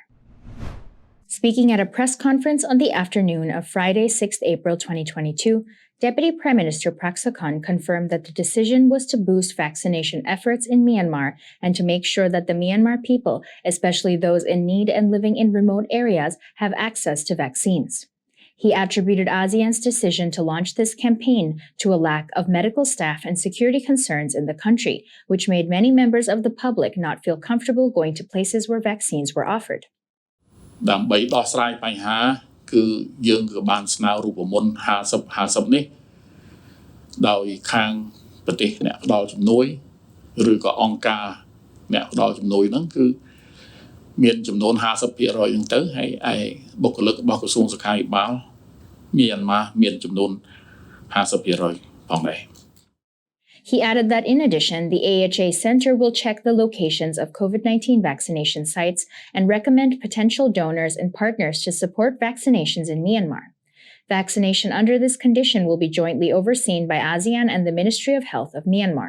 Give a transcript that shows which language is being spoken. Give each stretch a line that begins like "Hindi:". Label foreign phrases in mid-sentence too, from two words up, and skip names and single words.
English: Speaking at a press conference on the afternoon of Friday, 6 April 2022, Deputy Prime Minister Prak Sokhonn confirmed that the decision was to boost vaccination efforts in Myanmar and to make sure that the Myanmar people, especially those in need and living in remote areas, have access to vaccines. He attributed ASEAN's decision to launch this campaign to a lack of medical staff and security concerns in the country, which made many members of the public not feel comfortable going to places where vaccines were offered.
Khmer: ដើម្បីដោះស្រាយបញ្ហាគឺយើងក៏បានស្នើរូបមន្ត50នេះដោយខាងប្រទេសអ្នកផ្ដល់ជំនួយឬក៏អង្គការអ្នកផ្ដល់ជំនួយហ្នឹងគឺមានចំនួន 50% ហ្នឹងទៅហើយឯបុគ្គលិករបស់ក្រសួងសុខាភិបាលមានចំនួន 50% ផងដែរ
English: He added that in addition, the AHA Center will check the locations of COVID-19 vaccination sites and recommend potential donors and partners to support vaccinations in Myanmar. Vaccination under this condition will be jointly overseen by ASEAN and the Ministry of Health of Myanmar.